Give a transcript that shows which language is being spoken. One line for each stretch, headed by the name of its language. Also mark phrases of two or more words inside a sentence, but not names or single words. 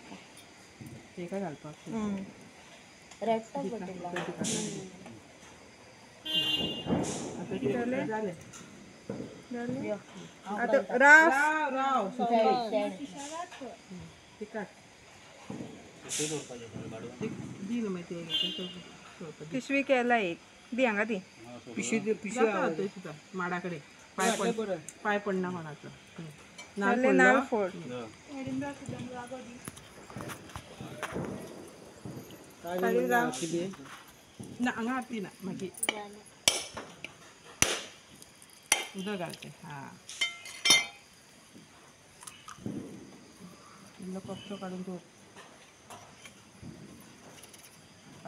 Konkani: ते काय घालपाक झाले आता राव राव राव ते काढ दी ना माहिती पिशवी केला एक दी हांगा दी. सुद्धा माडाकडे पाय पडणं म्हणाचं जाले नारळ फोड. ना हांगा आरती ना मागीर उदक घालते हा इल्लो कपचो काढून दवर पाय